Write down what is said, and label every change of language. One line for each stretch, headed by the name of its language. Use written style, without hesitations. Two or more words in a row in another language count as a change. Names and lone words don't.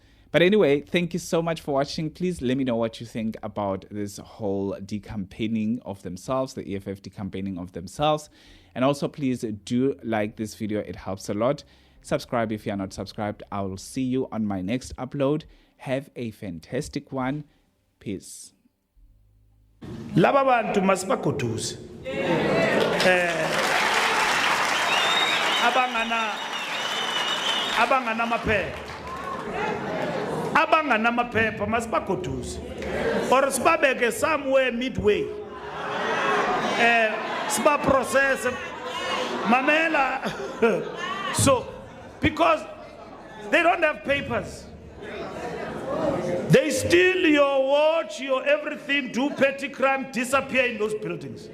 English: But anyway, thank you so much for watching. Please let me know what you think about this whole decampaigning of themselves, the EFF decampaigning of themselves. And also, please do like this video. It helps a lot. Subscribe if you are not subscribed. I will see you on my next upload. Have a fantastic one. Peace.
North Ndebele: Laba bantu masibagoduze. Abangana maphepha. Abangana maphepha masibagoduze. Or sibabeke
English: somewhere midway.
North Ndebele: Siba process mamela.
English: So because they don't have papers. They steal your watch, your everything, do petty crime, disappear in those buildings.